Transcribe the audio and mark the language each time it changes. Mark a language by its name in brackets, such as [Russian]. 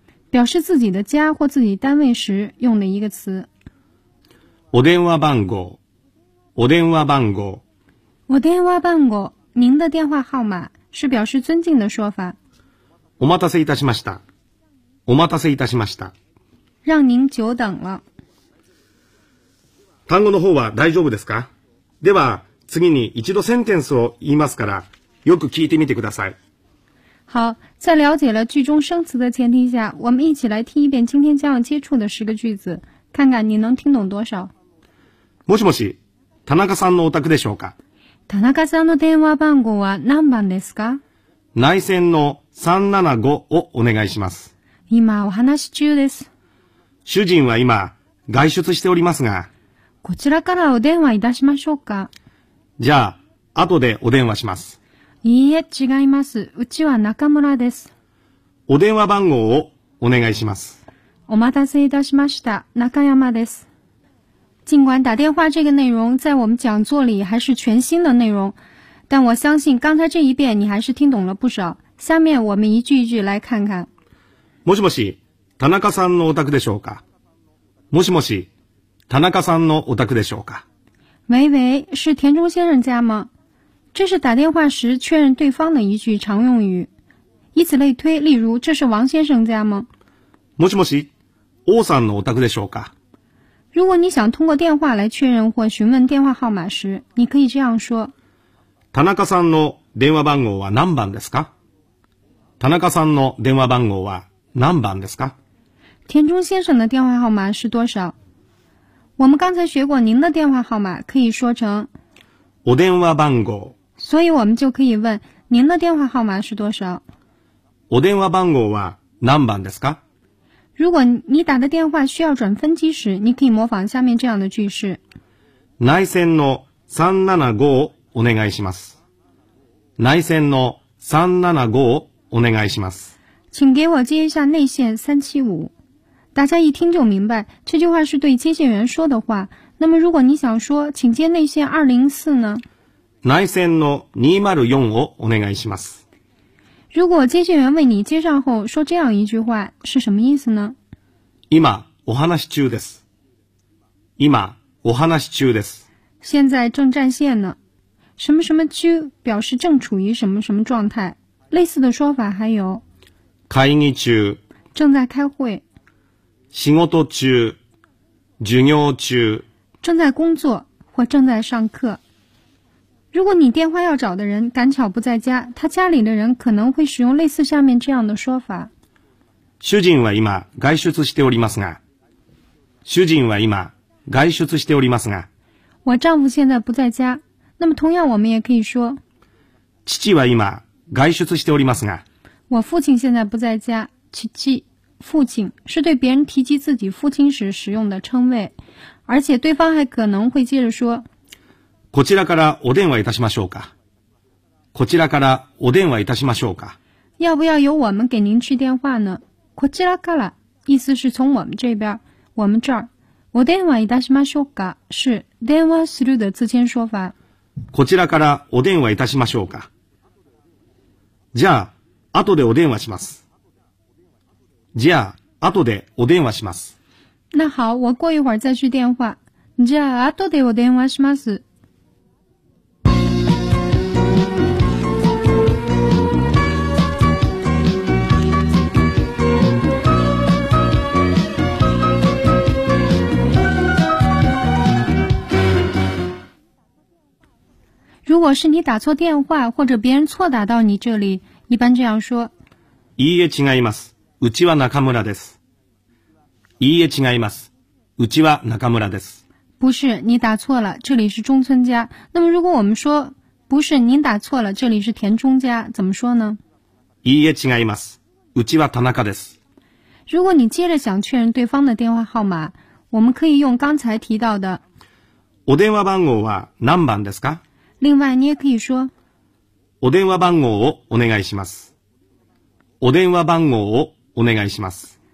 [Chinese] 表示自己的家或自己单位时用的一个词。 [Japanese] お電話番号、お電話番号、お電話番号。 [Chinese] 您的电话号码是表示尊敬的说法。 [Japanese] お待たせいたしました。お待たせいたしました。 [Chinese] 让您久等了。 [Japanese] 単語の方は大丈夫ですか？では次に一度センテンスを言いますから、よく聞いてみてください。 [Chinese] 好，在了解了句中生词的前提下，我们一起来听一遍今天将要接触的十个句子，看看你能听懂多少。 [Japanese] もしもし、田中さんのお宅でしょうか？田中さんの電話番号は何番ですか？内線の375をお願いします。今お話し中です。主人は今外出しておりますが。こちらからお電話いたしましょうか？じゃあ、後でお電話します。いいえ、違います。うちは中村です。お電話番号をお願いします。お待たせいたしました。中山です。 [Chinese] 尽管打电话这个内容在我们讲座里还是全新的内容，但我相信刚才这一遍你还是听懂了不少。下面我们一句一句来看看。 [Japanese] もしもし、田中さんのお宅でしょうか？もしもし、田中さんのお宅でしょうか？ [Chinese] 喂喂，是田中先生家吗？这是打电话时确认对方的一句常用语。以此类推，例如，这是王先生家吗？ [Japanese] もしもし、王さんのお宅でしょうか？ [Chinese] 如果你想通过电话来确认或询问电话号码时，你可以这样说。 [Japanese] 田中さんの電話番号は何番ですか？田中さんの電話番号は何番ですか？ [Chinese] 田中先生的电话号码是多少？我们刚才学过您的电话号码可以说成。 [Japanese] お電話番号。 [Chinese] 所以我们就可以问您的电话号码是多少？ [Japanese] お電話番号は何番ですか？ [Chinese] 如果你打的电话需要转分机时，你可以模仿下面这样的句式。 [Japanese] 内線の375をお願いします。内線の375をお願いします。 [Chinese] 请给我接一下内线375。大家一听就明白，这句话是对接线员说的话。那么如果你想说，请接内线204呢？ [Japanese] 内線の204をお願いします。 [Chinese] 如果接线员为你接上后说这样一句话，是什么意思呢？ [Japanese] 今お話し中です。今お話し中です。 [Chinese] 现在正占线呢。什么什么中表示正处于什么什么状态。类似的说法还有。 [Japanese] 会議中。 [Chinese] 正在开会。 [Japanese] 仕事中。授業中。 [Chinese] 正在工作或正在上课。如果你电话要找的人赶巧不在家，他家里的人可能会使用类似下面这样的说法。 [Japanese] 主人は今外出しておりますが。主人は今外出しておりますが。 [Chinese] 我丈夫现在不在家。那么同样我们也可以说。 [Japanese] 父は今外出しておりますが。 [Chinese] 我父亲现在不在家。父。父亲是对别人提及自己父亲时使用的称谓。而且对方还可能会接着说。 [Japanese] こちらからお電話いたしましょうか。こちらからお電話いたしましょうか。 [Chinese] 要不要由我们给您去电话呢？こちらから意思是从我们这边，我们这儿。 [Japanese] お電話いたしましょうか是電話する [Chinese] 的自谦说法。 [Japanese] こちらからお電話いたしましょうか。じゃあ後でお電話します。じゃあ後でお電話します。 [Chinese] 那好，我过一会儿再去电话。 [Japanese] じゃあ後でお電話します。 [Chinese] 如果是你打错电话或者别人错打到你这里，一般这样说。 [Japanese] いいえ違います。うちは中村です。いいえ違います。うちは中村です。 [Chinese] 不是，你打错了，这里是中村家。那么如果我们说，不是，您打错了，这里是田中家，怎么说呢？ [Japanese] いいえ違います。うちは田中です。 [Chinese] 如果你接着想确认对方的电话号码，我们可以用刚才提到的。 [Japanese] お電話番号は何番ですか？ [Chinese] 另外你也可以说。 [Japanese] お電話番号をお願いします。お電話番号をお願いします。